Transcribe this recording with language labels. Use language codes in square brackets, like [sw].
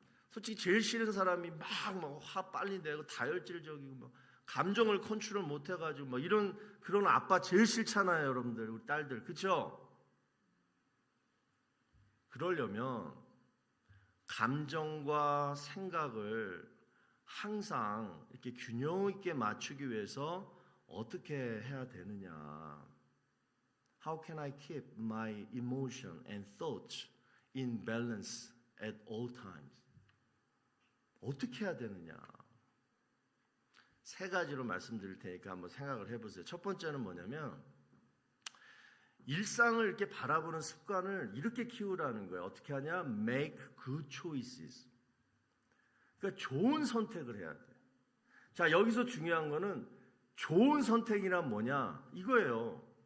[ko] 솔직히 제일 싫은 사람이 막 화 빨리 내고 다혈질적이고 막 감정을 컨트롤 못 해가지고 막 이런 그런 아빠 제일 싫잖아요, 여러분들, 우리 딸들, 그렇죠? 그러려면 감정과 생각을 항상 이렇게 균형 있게 맞추기 위해서 어떻게 해야 되느냐? [en] How can I keep my emotion and thoughts in balance at all times? [ko] 어떻게 해야 되느냐? 세 가지로 말씀드릴 테니까 한번 생각을 해보세요. 첫 번째는 뭐냐면 일상을 이렇게 바라보는 습관을 이렇게 키우라는 거예요. 어떻게 하냐? [en] Make good choices. [ko] 그러니까 좋은 선택을 해야 돼. 자, 여기서 중요한 거는 좋은 선택이란 뭐냐? 이거예요.